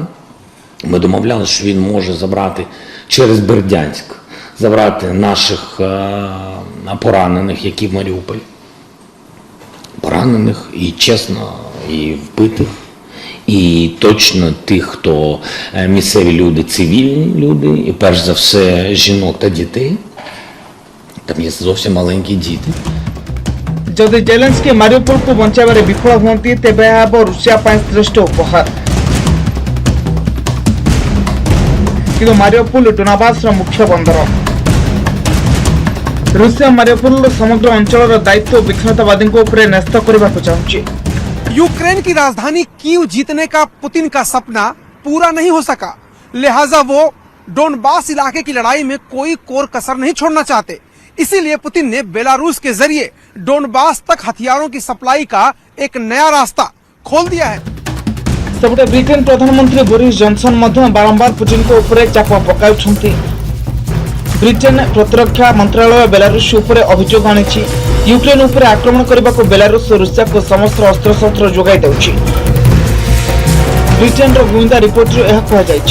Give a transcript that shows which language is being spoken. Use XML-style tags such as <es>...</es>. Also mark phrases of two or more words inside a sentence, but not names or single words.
<uk>Ми домовлялися, що він може забрати через Бердянськ, забрати наших поранених, які в Маріуполі. Поранених і чесно, і вбитих. І точно тих, хто місцеві люди, цивільні люди, і перш за все жінок та дітей. Там є зовсім маленькі діти.</uk> <or>ଯଦି ଜେଲେନ୍ସ୍କି ମାରିଉପୋଲକୁ ବଞ୍ଚାଇବାରେ ବିଫଳ ହୁଅନ୍ତି, ତେବେ ଏହା ହେବ ରୁଷିଆ ପାଇଁ ଶ୍ରେଷ୍ଠ ଉପହାର। କିନ୍ତୁ ମାରିଉପୋଲ ଡୋନାବାସର ମୁଖ୍ୟ ବନ୍ଦର। ରୁଷିଆ ମାରିଉପୋଲର ସମଗ୍ର ଅଞ୍ଚଳର ଦାୟିତ୍ୱ ବିଚ୍ଛିନ୍ନତାବାଦୀଙ୍କ ଉପରେ ନ୍ୟସ୍ତ କରିବାକୁ ଚାହୁଁଛି।</or> <hi>यूक्रेन की राजधानी कीव जीतने का पुतिन का सपना पूरा नहीं हो सका, लिहाजा वो डोनबास इलाके की लड़ाई में कोई कोर कसर नहीं छोड़ना चाहते। इसीलिए पुतिन ने बेलारूस के जरिए डोनबास तक हथियारों की सप्लाई का एक नया रास्ता खोल दिया है।</hi> <or>ସେପଟେ ବ୍ରିଟେନ ପ୍ରଧାନମନ୍ତ୍ରୀ ବୋରିସ ଜନସନ ମଧ୍ୟ ବାରମ୍ବାର ପୁଟିନଙ୍କ ଉପରେ ଚାପ ପକାଉଛନ୍ତି। ବ୍ରିଟେନ ପ୍ରତିରକ୍ଷା ମନ୍ତ୍ରାଳୟ ବେଲାରୁଷ ଉପରେ ଅଭିଯୋଗ ଆଣିଛି। ୟୁକ୍ରେନ ଉପରେ ଆକ୍ରମଣ କରିବାକୁ ବେଲାରୁଷ ରୁଷିଆକୁ ସମସ୍ତ ଅସ୍ତ୍ରଶସ୍ତ୍ର ଯୋଗାଇ ଦେଉଛି। ବ୍ରିଟେନର ଗୁଇନ୍ଦା ରିପୋର୍ଟରୁ ଏହା କୁହାଯାଇଛି।</or>